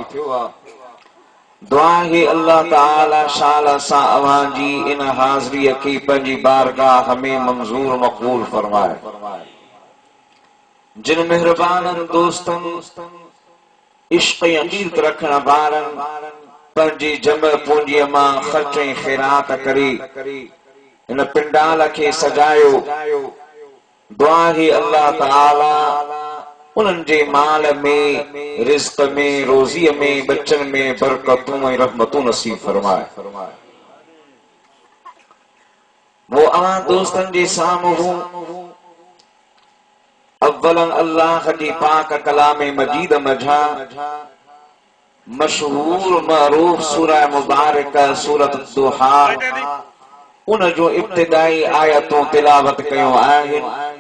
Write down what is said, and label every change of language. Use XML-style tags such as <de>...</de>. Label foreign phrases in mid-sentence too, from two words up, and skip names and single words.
<sd>دعا ہے اللہ تعالی شال سا اوان جی ان حاضری کی پنجی بارگاہ ہمیں منظور مقبول فرمائے. جن مہربان دوستن عشق عقیدت رکھنا بارن پنجی جمع پونجی ماں خرچیں خیرات کری इन पिंडाल खे सजायो। दुआ ही अल्लाह ताला उन्हनि जे माल में, रिज़्क़ में, रोज़ीअ में, बच्चन में बरकतूं ऐं रहमतूं नसीब फरमाए। वो अवां दोस्तन जे साम्हूं अव्वलन अल्लाह जी पाक कलाम मजीद मझा मशहूर मरूफ सूरह मुबारक सूरत दुहा उन जो इब्तिदाई आयतूं तिलावत कयूं आहिनि।</sd>